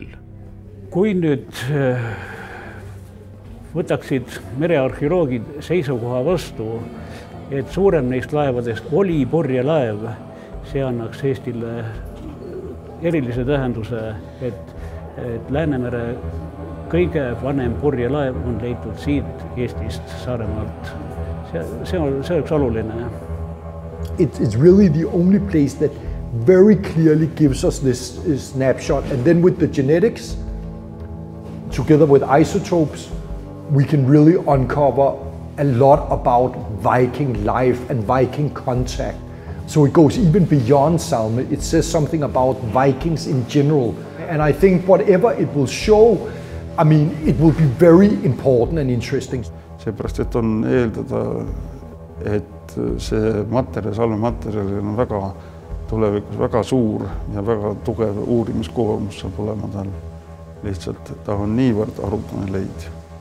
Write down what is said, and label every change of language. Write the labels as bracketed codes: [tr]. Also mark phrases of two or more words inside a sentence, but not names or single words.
[et] Kui nüüd võtaksid merearheoloogid seisukoha vastu, et suurem neist laevadest oli purjelaev, see annaks Eestile erilise tähenduse, et Läänemere kõige vanem purjelaev on leitud siit Eestist, Saaremaalt. See oleks oluline. [en] It's really the only place that very clearly gives us this snapshot. And then with the genetics, together with isotopes, we can really uncover a lot about Viking life and Viking contact. So it goes even beyond Salme. It says something about Vikings in general. And I think whatever it will show, I mean, it will be very important and interesting. [et] Seepärast, et on eeldada, et see materjal, Salme materjal on väga tulevikus väga suur ja väga tugev uurimiskoormus saab olema tal. Lihtsalt ta on niivõrd haruldane leid.